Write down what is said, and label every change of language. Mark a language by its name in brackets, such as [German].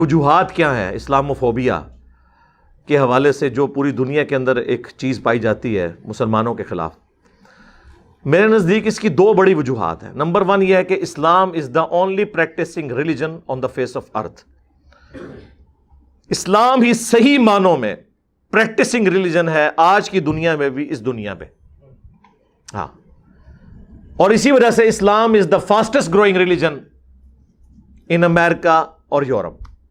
[Urdu] وجوہات کیا ہیں اسلاموفوبیا کے حوالے سے جو پوری دنیا کے اندر ایک چیز پائی جاتی ہے مسلمانوں کے خلاف؟ میرے نزدیک اس کی دو بڑی وجوہات ہیں. [English] number one [Urdu] یہ ہے کہ [English] Islam is the only practicing religion on the face of earth. [Urdu] اسلام ہی صحیح معنوں میں پریکٹسنگ ریلیجن ہے آج کی دنیا میں بھی، اس دنیا پہ. ہاں، اور اسی وجہ سے [English] Islam is the fastest growing religion in America [Urdu] اور [English] Europe.